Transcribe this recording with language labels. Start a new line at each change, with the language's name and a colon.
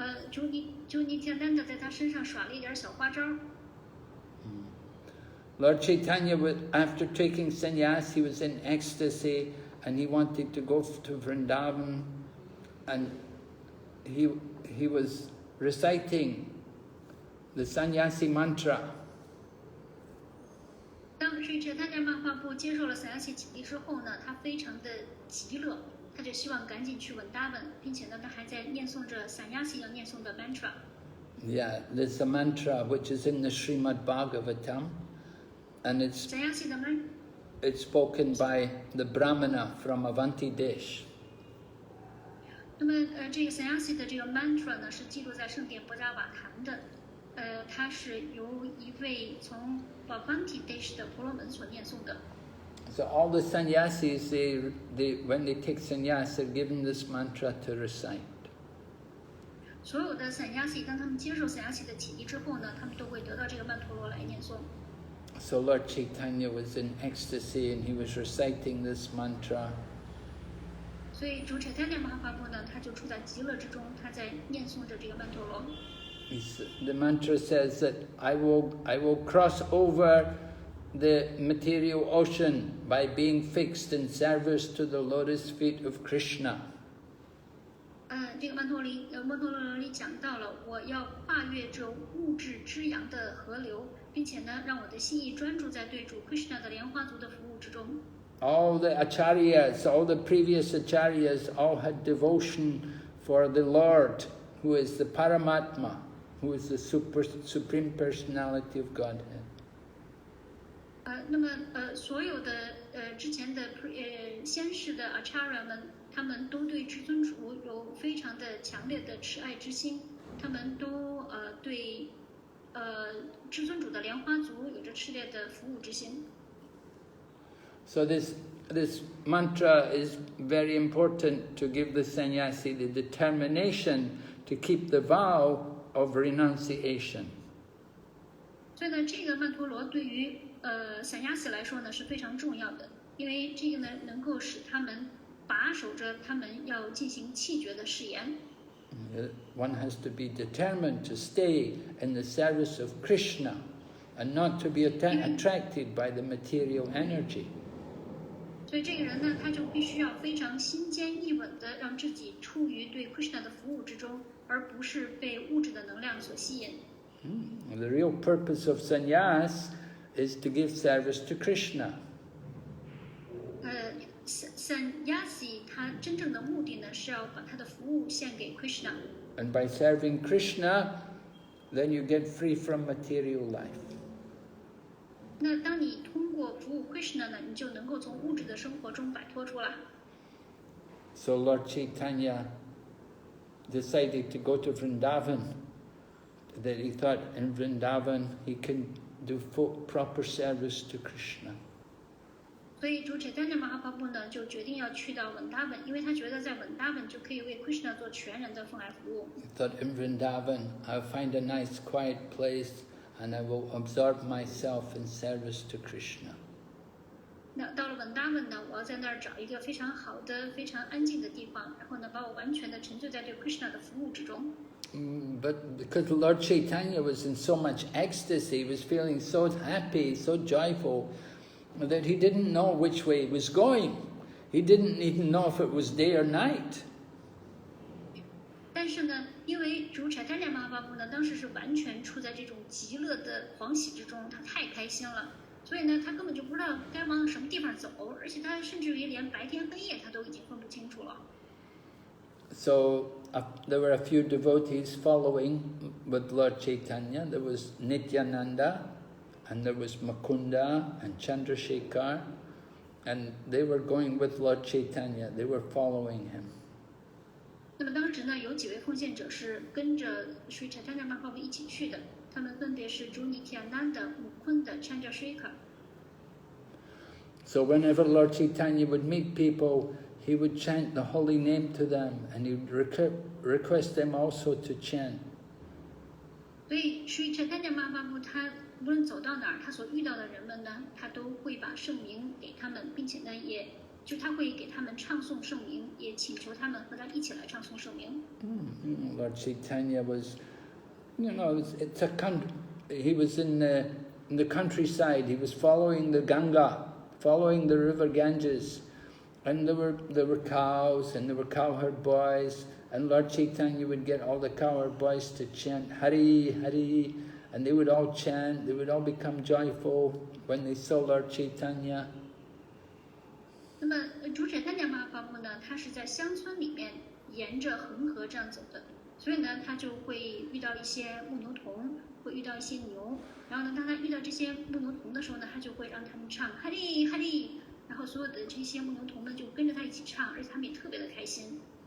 Chinese: 主 Nityananda 在他身上耍了一点小花招。
English: Lord Caitanya, after taking sannyas, he was in ecstasy and he wanted to go to Vrindavan, and he was reciting the sannyasi mantra.
Chinese: 当时Caitanya Mahaprabhu接受了散亚西洗礼之后呢，他非常的急乐，他就希望赶紧去文达文，并且呢，他还在念诵着散亚西要念诵的 mantra。
English: Yeah, there's a mantra which is in the Srimad Bhagavatam, and it's spoken by the Brahmana from Avanti Desh.
Chinese: 那么这个散亚西的这个 mantra 呢，是记录在圣典博迦瓦坛的。它是由一位从 Avanti Desh 的婆罗门所念诵的。
English: So all the sannyasis, when they take sannyas, they're given this mantra to recite.
Chinese: 所有的散亚西，当他们接受散亚西的洗礼之后呢，他们都会得到这个曼陀罗来念诵。
English: So Lord Caitanya was in ecstasy and he was reciting this mantra.
Chinese: 所以主Caitanya Mahaprabhu呢，他就处在极乐之中，他在念诵着这个曼陀罗。
English: The mantra says that I will cross over the material ocean by being fixed in service to the lotus feet of Krishna.
Chinese: 这个曼陀罗里讲到了，我要跨越这物质之洋的河流，并且呢，让我的心意专注在对主 Krishna 的莲花族的服务之中。
English: All the acharyas, all the previous acharyas, all had devotion for the Lord, who is the Paramatma, who is the supreme personality of Godhead.
Chinese: 那么所有的之前的先世的 acharya 们，他们都对至尊主有非常的强烈的慈爱之心，他们都对至尊主的莲花族有着炽烈的服务之心。
English: So this mantra is very important to give the sannyasi the determination to keep the vow of renunciation.
Chinese: 所以呢，这个曼陀罗对于散亚西来说呢是非常重要的，因为这个呢能够使他们把守着他们要进行弃绝的誓言。
English: One has to be determined to stay in the service of Krishna and not to be attracted by the material energy.
Chinese: 所以这个人呢，他就必须要非常心坚意稳的让自己处于对 Krishna 的服务之中，而不是被物质的能量所吸引。
English: The real purpose of sannyas is to give service to Krishna.
Chinese: Sannyasi 他真正的目的呢，是要把他的服务献给 Krishna。
English: And by serving Krishna, then you get free from material life.
Chinese: 那当你通过服务 Krishna 呢，你就能够从物质的生活中摆脱出来。
English: So Lord Caitanya decided to go to Vrindavan, that he thought in Vrindavan he can do proper service to Krishna.
Chinese: 所以主 Caitanya Mahaprabhu 呢，就决定要去到文达文，因为他觉得在文达文就可以为 Krishna 做全人的奉爱服务。
English: He thought in Vrindavan I'll find a nice quiet place and I will absorb myself in service to Krishna.
Chinese: 那到了文达文呢，我要在那儿找一个非常好的、非常安静的地方，然后呢，把我完全的沉醉在对 Krishna 的服务之中。
English: But because Lord Caitanya was in so much ecstasy, he was feeling so happy, so joyful, that he didn't know which way he was going. He didn't even know if it was day or night.
Chinese: 但是呢，因为主 Caitanya Mahaprabhu 呢，当时是完全处在这种极乐的狂喜之中，他太开心了，所以呢，他根本就不知道该往什么地方走，而且他甚至于连白天黑夜他都已经分不清楚了。
English: So there were a few devotees following with Lord Caitanya. There was Nityananda, and there was Mukunda and Chandrasekhar, and they were going with Lord Caitanya. They were following him.
Chinese: 那么当时呢，有几位奉献者是跟着 Sri Chaitanya Mahaprabhu 一起去的，他们分别是主 Nityananda、Mukunda、Chandrasekhar。
English: So whenever Lord Caitanya would meet people, he would chant the holy name to them, and he would request them also to chant.
Chinese: 所以 Sri Chaitanya Mahaprabhu 他无论走到哪儿，他所遇到的人们呢，他都会把圣名给他们，并且呢，他会给他们唱诵圣名，也请求他们和他一起来唱诵圣名。
English: Lord Caitanya was, it's a country. He was in the countryside. He was following the Ganga, following the river Ganges, and there were cows and there were cowherd boys. And Lord Caitanya would get all the cowherd boys to chant Hari Hari, and they would all chant. They would all become joyful when they saw Lord Caitanya.
Chinese: 那么主 Chaitanya Mahaprabhu 呢，他是在乡村里面沿着恒河这样走的，所以呢，他就会遇到一些牧牛童，会遇到一些牛，然后呢，当他遇到这些牧牛童的时候呢，他就会让他们唱 Hari Hari， 然后所有的这些牧牛童们就跟着他一起唱，而且他们也特别的开心。